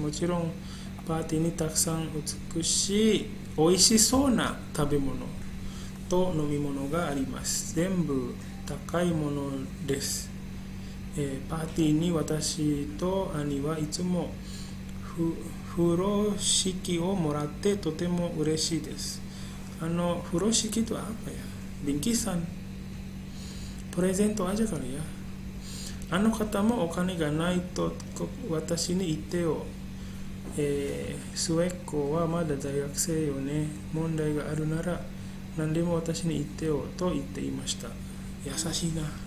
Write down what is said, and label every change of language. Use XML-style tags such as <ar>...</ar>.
<ja>もちろんパーティーにたくさん美味しそうな食べ物と飲み物があります。全部高いものです。パーティーに私と兄はいつも風呂敷をもらってとても嬉しいです。</ja> <id>風呂敷itu apa ya? Bingkisan. Presento aja kali ya.</id> <ja>あの方もお金がないと私に言ってよ。末っ子はまだ大学生よね。問題があるなら何でも私に言ってよと言っていました。優しいな。</ja>